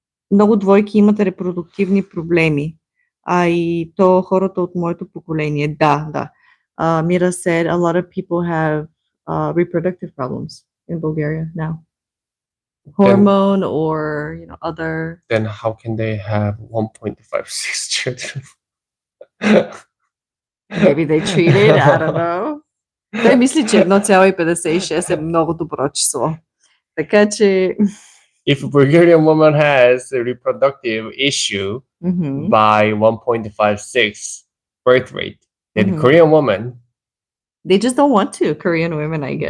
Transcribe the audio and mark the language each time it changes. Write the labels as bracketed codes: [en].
[bg] Много двойки имат репродуктивни проблеми. И то хората от моето поколение. Да. [en] Mira said a lot of people have reproductive problems in Bulgaria now. Hormone or other. Then how can they have 1.56 children? Maybe they cheated, I don't know. [bg] Той мисли, че 1,56 е много добро число. Така че... [en] If a Bulgarian woman has a reproductive issue by 1.56 birth rate, then Korean women... They just don't want to, Korean women, I guess.